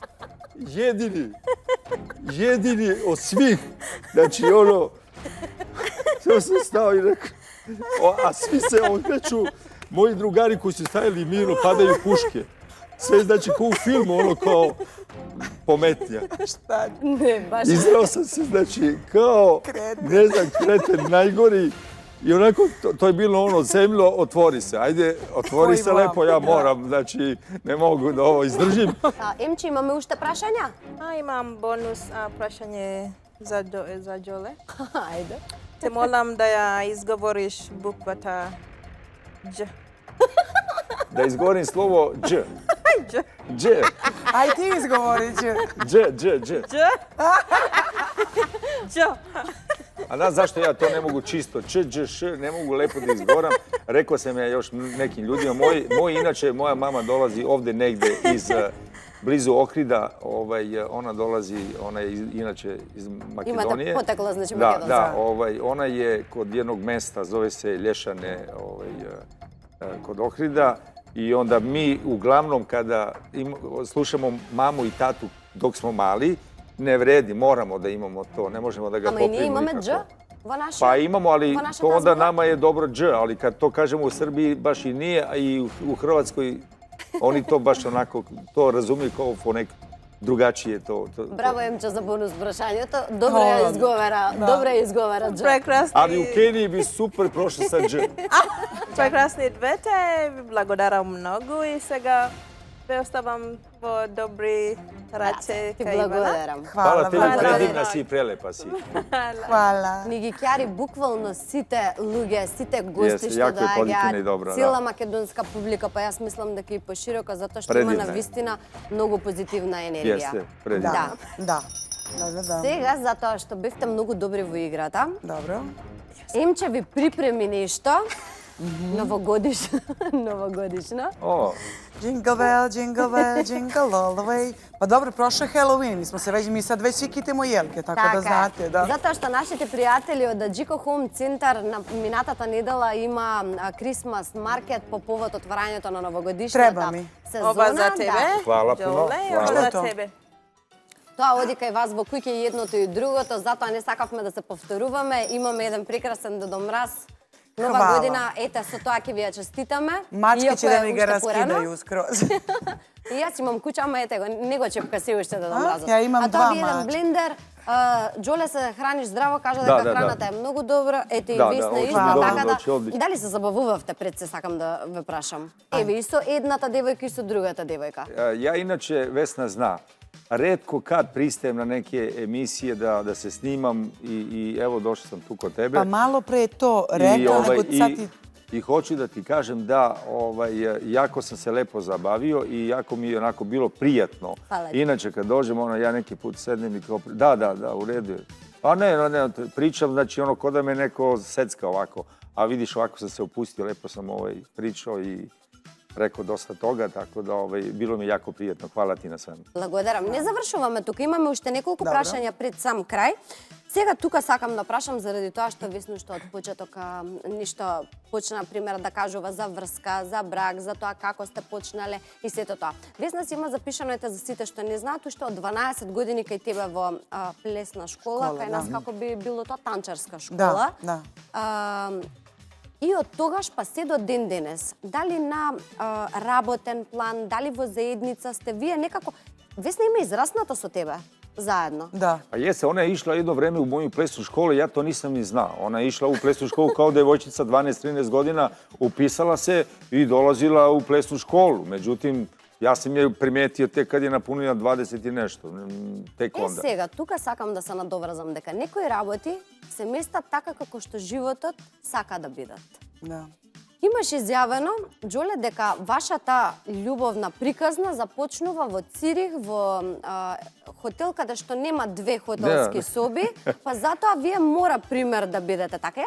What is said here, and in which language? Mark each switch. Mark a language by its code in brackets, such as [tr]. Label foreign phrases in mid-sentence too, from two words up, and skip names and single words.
[sr] Jedini od svih, znači Samo sam stao i rekao, a svi se okreću, moji drugari koji su stajali mirno, padaju puške. Sve znači kao u filmu, ono kao pometnja. Šta? [mk] Не, баш. [sr] Izrao sam se, znači, kao, ne znam, kreten, najgori. I onako, to je bilo ono, zemljo, otvori se. Ajde, otvori se lepo, ja moram, znači, ne mogu da ovo izdržim. [mk] Емче, имаме уште прашања? Imam bonus prašanje za Đole. Ајде. Te molim da ja izgovoriš bukvata Đ. [sr] Da izgovorim slovo dž. Đ. Dž. Aj ti izgovorit ću. Dž. Đ. A znaš zašto ja to ne mogu čisto? Ne mogu lepo da izgovoram. Rekao sam ja još nekim ljudima. Inače, moja mama dolazi ovde negde iz blizu Ohrida. Ona dolazi, ona je inače iz Makedonije. [mk] Имате потекло, значи [sr] Da, [mk] Македонија. [sr] ona je kod jednog mesta, zove se Lješane, kod Ohrida. I onda mi uglavnom kada slušamo mamu i tatu dok smo mali, ne vredi, moramo da imamo to, ne možemo da ga [mk] Ама и [sr] popijemo [mk] ние имаме [sr] nikako. [mk] Дж во нашиот. [sr] Pa imamo, ali [mk] во нашата [sr] to onda [mk] зборна? [sr] nama je dobro dž, ali kad to kažemo u Srbiji baš i nije, a i u Hrvatskoj oni to baš onako, to razumiju kao po nek drugačije to. [mk] Браво Емче за бонус прашањето. Добро ја изговара, добро ја изговара Дж. Прекрасни, [sr] Ali u Keniji bi super prošli sa dž. [mk] прекрасни двете. Ви благодарам многу и сега ве оставам во добри ръце Ти кај Ивана. благодарам. [sr] Hvala tebi, hvala. predivna si i prelepa si. Hvala. [mk] Ни ги ќари буквално сите луѓе, сите гости Јесте, што јако е позитивно и доаѓаат, добро, цела да. македонска публика, па јас мислам дека и пошироко, затоа што Предивна има е. на вистина многу позитивна енергија. [sr] Jeste, predivna. [mk] Да. [sr] Da. [mk] Сега, затоа што бевте многу добри во играта, [sr] Dobro. [mk] Емче ви припреми нешто новогодишно. [sr] O, [en] Jingle bell, jingle all the way. [sr] Pa dobro, prošao je Halloween, mi sad već svi kitemo jelke, tako da znate. Da. [mk] Затоа што нашите пријатели од Джико Хоум Центар на минатата недела има [en] Christmas market [mk] по повод отварањето на новогодишната сезона. Ова за тебе. [sr] Hvala puno, Đole, hvala. [mk] ова [sr] to? [mk] за тебе. Тоа оди кај вас во куќе и едното и другото, затоа не сакавме да се повторуваме. Имаме еден прекрасен Дедо Мраз. Нова [sr] Хвала. [mk] година, ете, со тоа ќе ви ја честитаме. [sr] Mačke [mk] Иако [sr] će da [mk] е [sr] mi ga [mk] уште порано. [sr] raskidaju skroz. [mk] И јас имам куќа, ама ете го, не го чепка се уште Дедо Мразот. [sr] ја имам [mk] а [sr] два [mk] тоа ви еден [sr] мачки. [mk] блендер. Джоле се храниш здраво, кажа Да, дека да, храната е многу добра. Ете и Да, Весна да, исто, одлично, така значи, да. одлично. Дали се забавувавте пред се, сакам да ве прашам. Еве и со едната девојка и со другата девојка. [sr] Ja inače, Vesna zna, retko kad pristajem na neke emisije da se snimam i evo došao sam tu kod tebe. Pa malo pre je to rekla, nego sad ti... I hoću da ti kažem da jako sam se lepo zabavio i jako mi je onako bilo prijatno. Hvala ti. Inače kad dođem, ja neki put sednem i kao, da, u redu je. Pa ne, pričam, znači ono ko da me neko secka ovako. A vidiš, ovako sam se opustio, lepo sam pričao i rekao dosta toga, tako da bilo mi jako prijatno. Hvala ti na svemu. [mk] Благодарам. Не завршуваме тука, имаме уште неколку Добро. прашања пред сам крај. Сега тука сакам да прашам заради тоа што Весно што од почеток ништо почна пример да кажува за врска, за брак, за тоа како сте почнале и сето тоа. Весна си има запишано ете за сите што не знаат уште од 12 години кај тебе во плесна школа, кај нас како би било тоа танчарска школа. [sr] Da. [mk] И од тогаш па се до ден денес, дали на работен план, дали во заедница сте вие некако... Весна има израснато со тебе заедно. [sr] Da. A jeste, ona je išla jedno vreme u moju plesnu školu, ja to nisam ni znao. Ona je išla u plesnu školu kao devojčica 12-13 godina, upisala se i dolazila u plesnu školu. Međutim, ja sam je primetio tek kad je napunila 20 i nešto, tek onda. [mk] Сега, тука сакам да се надоврзам дека некои работи се местат така како што животот сака да бидат. [sr] Da. [mk] Имаш изјавено, Джоле, дека вашата љубовна приказна започнува во Цирих, во хотел каде што нема две хотелски соби, па затоа вие мора пример да бидете така.